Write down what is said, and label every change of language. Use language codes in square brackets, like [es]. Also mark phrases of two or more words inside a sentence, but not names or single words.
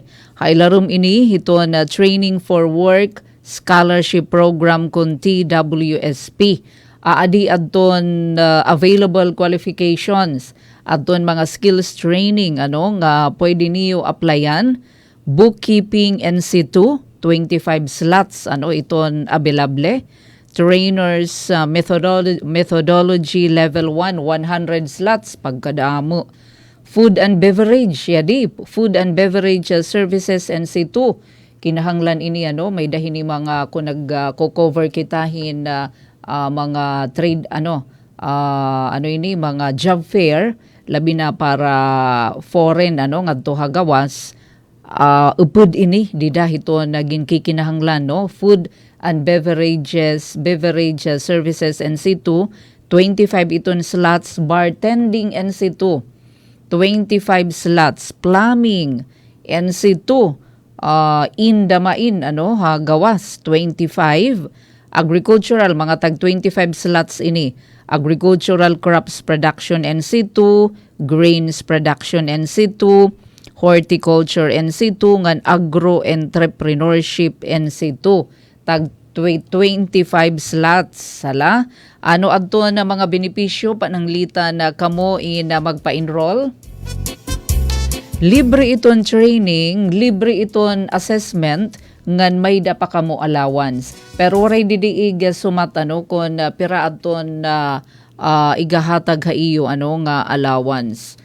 [war] Hailarum ini ito na Training for Work Scholarship Program kung TWSP. Aadi adton [en] available qualifications [war] adton mga [en] skills training [war] nga pwede niyo applyan. [en] Bookkeeping NC2, 25 slots, iton available. Trainers methodology level 1, 100 slots, pagkadamo. Food and beverage, food and beverage services NC2. [war] Kinahanglan ini, may dahini mga kung nag-cover kitahin mga trade, mga [en] job fair, [war] labi na para foreign, ngadto hagawas. Upod ini dida hito naging kikinahanglan [en] food and beverage services NC2 [war] 25 iton [en] slots bartending NC2 25 slots plumbing NC2 [war] indamain gawas [en] 25 agricultural [war] mga tag [en] 25 slots ini agricultural crops production NC2 grains production NC2 horticulture NC2 ngan agro-entrepreneurship NC2 tag 25 slots [war] sala adto na mga benepisyo pananglita na kamo na magpa-enroll. Libre iton training, libre iton assessment ngan may da pa kamo allowance pero waray didiig sumat kun pira adton igahatag ha iyo nga allowance.